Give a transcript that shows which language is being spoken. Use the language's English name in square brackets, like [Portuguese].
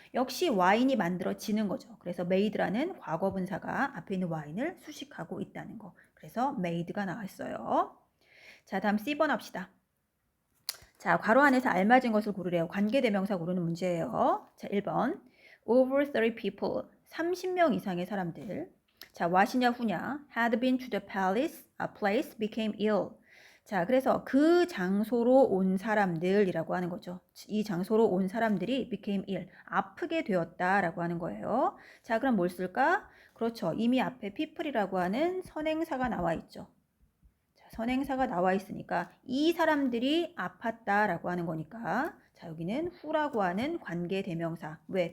[Korean] 역시 와인이 만들어지는 거죠. 그래서 made라는 과거 분사가 앞에 있는 와인을 수식하고 있다는 거. 그래서 made가 나왔어요. 자, 다음 C번 합시다. 자, 괄호 안에서 알맞은 것을 고르래요. 관계대명사 고르는 문제예요. 자, 1번. [English] Over 30 people. [Korean] 30명 이상의 사람들. 자, what이냐 who냐. [English] Had been to the place became ill. [Korean] 자, 그래서 그 장소로 온 사람들이라고 하는 거죠. 이 장소로 온 사람들이 [English] became ill, [Korean] 아프게 되었다라고 하는 거예요. 자, 그럼 뭘 쓸까? 그렇죠. 이미 앞에 people이라고 하는 선행사가 나와 있죠. 자, 선행사가 나와 있으니까 이 사람들이 아팠다라고 하는 거니까, 자, 여기는 who라고 하는 관계대명사. 왜?